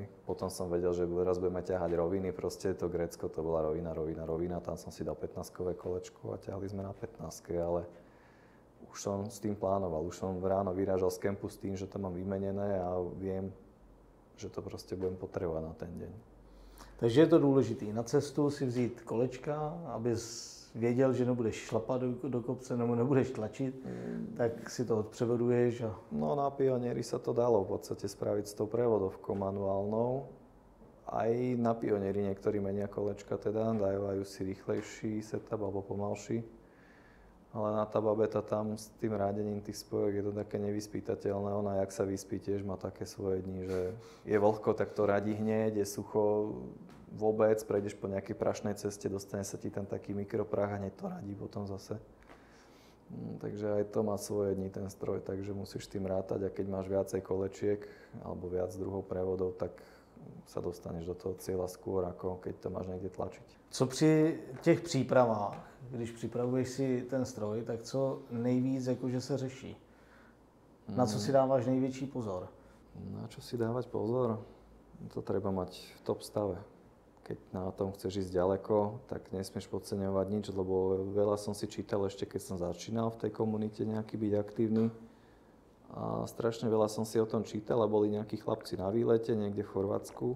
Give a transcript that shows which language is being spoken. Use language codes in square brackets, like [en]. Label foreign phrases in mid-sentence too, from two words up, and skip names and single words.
[sk] Potom som vedel, že raz budeme ťahať roviny, proste to Grécko, to bola rovina, tam som si dal 15-kové kolečko a ťahali sme na 15-ke, ale už som s tým plánoval, už som ráno vyrážal z kempu s tým, že to mám vymenené a viem, že to proste budem potrebovať na ten deň. [cs] Takže je to důležitý. Na cestu si vzít kolečka, abys věděl, že nebudeš šlapat do kopce nebo nebudeš tlačit, tak si to odpřevoduješ. [sk] No na Pionieri sa to dalo v podstate spraviť s tou prevodovkou manuálnou. Aj na Pionieri niektorí menia kolečka teda, dávajú si rýchlejší setup alebo pomalší. Ale na tá babeta tam s tým rádením tých spojok je to také nevyspytateľné. Ona, jak sa vyspí, tiež má také svoje dni, že je vlhko, tak to radí hneď, je sucho vôbec, prejdeš po nejakej prašnej ceste, dostane sa ti tam taký mikroprach a hneď to radí potom zase. Takže aj to má svoje dni ten stroj, takže musíš s tým rátať a keď máš viacej kolečiek alebo viac druhov prevodov, tak sa dostaneš do toho cieľa skôr, ako keď to máš niekde tlačiť. [cs] Co při těch přípravách, když připravuješ si ten stroj, tak co nejvíc jakože se řeší? Na co si dáváš největší pozor? [sk] Na čo si dávať pozor? To treba mať v top stave. Keď na tom chceš ísť ďaleko, tak nesmieš podceňovať nič, lebo veľa som si čítal ešte, keď som začínal v tej komunite nejaký byť aktívny. A strašne veľa som si o tom čítal a boli nejakí chlapci na výlete niekde v Chorvátsku.